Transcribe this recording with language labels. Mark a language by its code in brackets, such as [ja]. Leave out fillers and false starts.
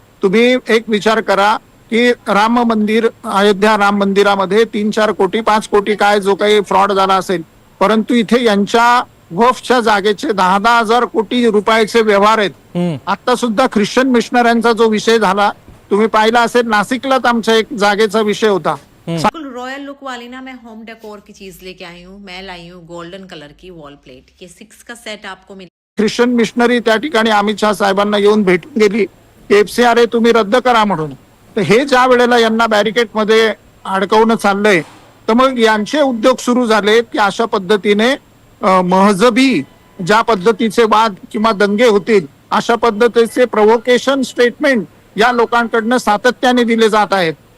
[mr] तुम्ही एक विचार करा की राम मंदिर, अयोध्या राम मंदिरामध्ये 3-4 कोटी 5 कोटी काय जो काही फ्रॉड झाला असेल, परंतु इथे यांच्या वफच्या जागेचे 10-10 हजार कोटी रुपयाचे व्यवहार आहेत। आता सुद्धा ख्रिश्चन मिशनऱ्यांचा जो विषय झाला तुम्ही पाहिला असेल, नाशिकलाच आमच्या एक जागेचा विषय होता। [hi] बिल्कुल रॉयल लुक वाली ना मैं होम डेकोर की चीज लेके आई हूँ। मैं लाई हूँ गोल्डन कलर की वॉल प्लेट, ये 6 का सेट आपको मिल। [mr] ख्रिश्चन मिशनरी त्या ठिकाणी अमित शहा साहेबांना येऊन भेटून गेली की FCRA तुम्ही रद्द करा म्हणून। तर हे ज्या वेळेला यांना बॅरिकेड मध्ये अडकवणं चाललंय, तर मग यांचे उद्योग सुरू झाले की अशा पद्धतीने महजबी ज्या पद्धतीचे वाद किंवा दंगे होतील अशा पद्धतीचे प्रोव्होकेशन स्टेटमेंट या लोकांकडनं सातत्याने दिले जात आहेत।